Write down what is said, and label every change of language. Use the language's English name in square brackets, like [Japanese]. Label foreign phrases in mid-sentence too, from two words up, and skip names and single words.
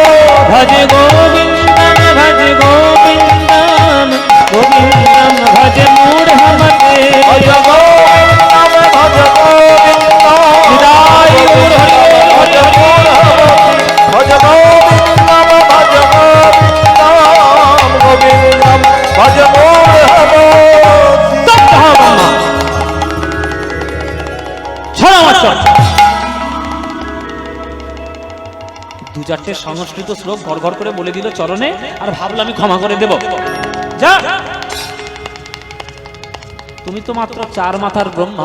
[Sanskrit] भज गोविन्दं भज गोविन्दं गोविन्दं भज मूढमते। भज गोविन्दं भज गोविन्दं विदाय गुरु हरि भज मूढमते। भज गोविन्दं भज गोविन्दं भज मूढमते। [Bangla] দু চারটে সংস্কৃত শ্লোক ঘর ঘর করে বলে দিল চরণে, আর ভাবলাম আমি ক্ষমা করে দেব। যা, তুমি তো মাত্র চার মাথার ব্রহ্মা।